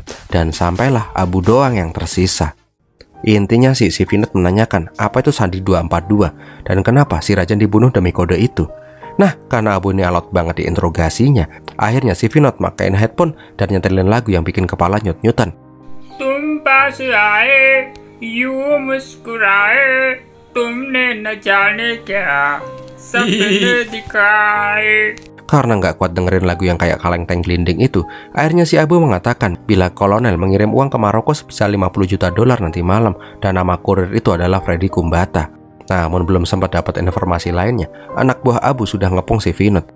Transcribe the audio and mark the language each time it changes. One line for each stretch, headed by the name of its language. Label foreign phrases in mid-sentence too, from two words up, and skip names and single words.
Indonesian: Dan sampailah Abu doang yang tersisa. Intinya sih, si Vinod menanyakan apa itu sandi 242 dan kenapa si Rajan dibunuh demi kode itu. Nah, karena Abu ini alot banget diinterogasinya, akhirnya si Vinod makain headphone dan nyetelin lagu yang bikin kepala nyut-nyutan.
Hindi: तुम पास आए, यूँ मुस्कुराए, तुमने न जाने क्या, सपने दिखाए.
Indonesian: Karena nggak kuat dengerin lagu yang kayak kaleng teng glinding itu, akhirnya si Abu mengatakan bila kolonel mengirim uang ke Maroko sebesar 50 juta dolar nanti malam dan nama kurir itu adalah Freddy Kumbata. Namun belum sempat dapat informasi lainnya, anak buah Abu sudah ngepung si Vinod.